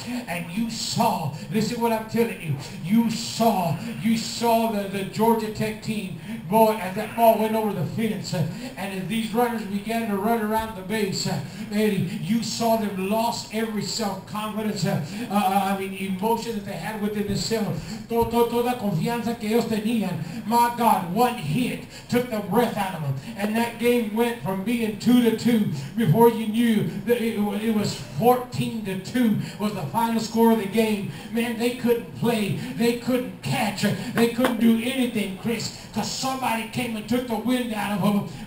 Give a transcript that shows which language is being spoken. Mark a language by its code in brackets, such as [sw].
[en] And you saw, listen what I'm telling you, you saw the Georgia Tech team, boy, as that ball went over the fence. And as these runners began to run around the base, Eddie, you saw them lost every self-confidence, emotion that they had within themselves. [es] Toda confianza que ellos tenían. [en] My God, one hit took the breath out of them. And that game went from being 2-2 before you knew that it was 14-2 was the final score of the game. Man, they couldn't play. They couldn't catch. They couldn't do anything, Chris, because somebody came and took the wind out of them.